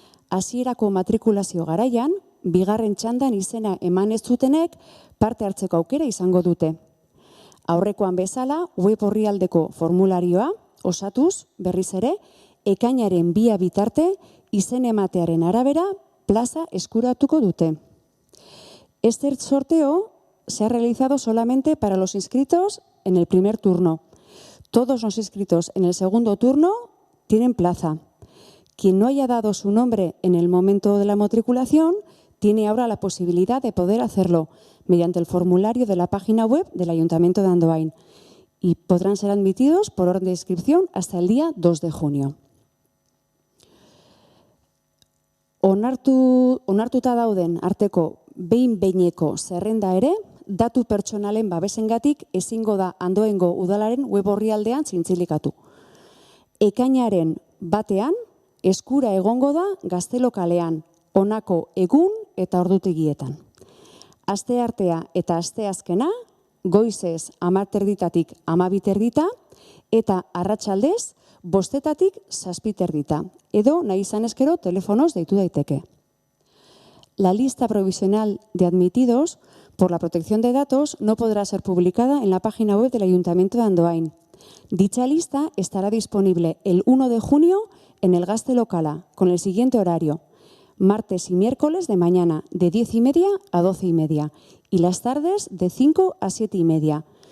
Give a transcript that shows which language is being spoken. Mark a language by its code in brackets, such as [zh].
[eu] Hasierako matrikulazio garaian, bigarren txandan izena eman ez zutenek parte hartzeko aukera izango dute. Aurrekoan bezala, web orrialdeko formularioa osatuz, berriz ere, ekainaren 2 bitarte izen ematearen arabera plaza eskuratuko dute. [es] Este sorteo se ha realizado solamente para los inscritos en el primer turno. Todos los inscritos en el segundo turno tienen plaza. Quien no haya dado su nombre en el momento de la matriculación tiene ahora la posibilidad de poder hacerlo mediante el formulario de la página web del Ayuntamiento de Andoain y podrán ser admitidos por orden de inscripción hasta el día 2 de junio. [eu] Onartuta dauden arteko behin-behineko zerrenda ere, datu pertsonalen babesengatik ezingo da Andoaingo udalaren web orrialdean zintzilikatu. Ekainaren 1ean eskura egongo da Gaztelokalean, honako egun eta ordutegietan. Asteartea eta asteazkena, goizez 10:30 12:30 eta arratsaldez 5:00 7:30 edo nahi izan ezkero telefonoz deitu daiteke. [es] La lista provisional de admitidos por la protección de datos no podrá ser publicada en la página web del Ayuntamiento de Andoain. Dicha lista estará disponible el 1 de junio en el Gaztelokala con el siguiente horario: martes y miércoles de mañana de 10:30 a 12:30 y las tardes de 5 a 7:30.